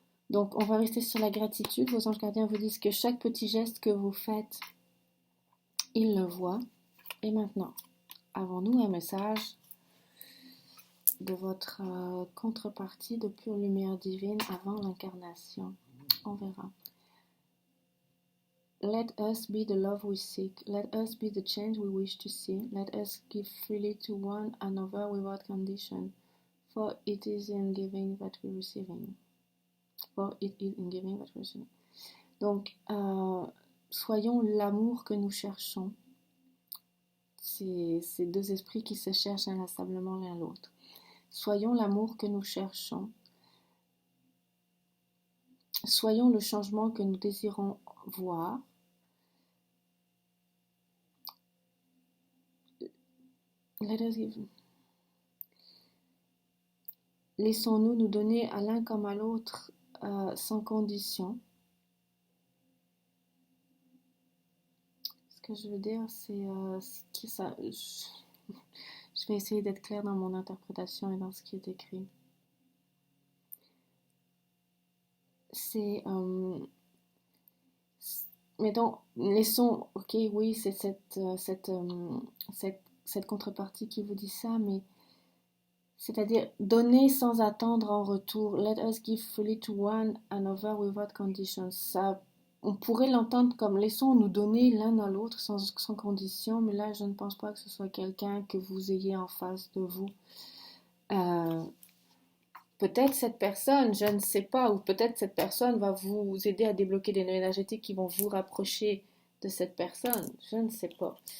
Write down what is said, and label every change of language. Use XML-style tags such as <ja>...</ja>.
<fr>Donc on va rester sur la gratitude. Vos anges gardiens vous disent que chaque petit geste que vous faites, ils le voient. Et maintenant, avons-nous un message de votre contrepartie de pure lumière divine avant l'incarnation? On verra.</fr> <en>Let us be the love we seek. Let us be the change we wish to see. Let us give freely to one another without condition. For it is in giving that we receiving. For it is in giving that we receiving.</en> <fr>Donc, soyons l'amour que nous cherchons. C'est deux esprits qui se cherchent inlassablement l'un l'autre. Soyons l'amour que nous cherchons. Soyons le changement que nous désirons voir.</fr> <en>Let us give.</en> <fr>Laissons-nous nous donner à l'un comme à l'autre sans condition. Ce que je veux dire, c'est que ça. Je vais essayer d'être claire dans mon interprétation et dans ce qui est écrit. C'est mettons, laissons, ok, oui, c'est cette contrepartie qui vous dit ça, mais c'est-à-dire donner sans attendre en retour.</fr> <en>Let us give freely to one another without conditions.</en> <fr>Ça, on pourrait l'entendre comme laissons nous donner l'un à l'autre sans condition, mais là je ne pense pas que ce soit quelqu'un que vous ayez en face de vous. Peut-être cette personne, je ne sais pas, ou peut-être cette personne va vous aider à débloquer des nœuds énergétiques qui vont vous rapprocher de cette personne, je ne sais pas.</fr>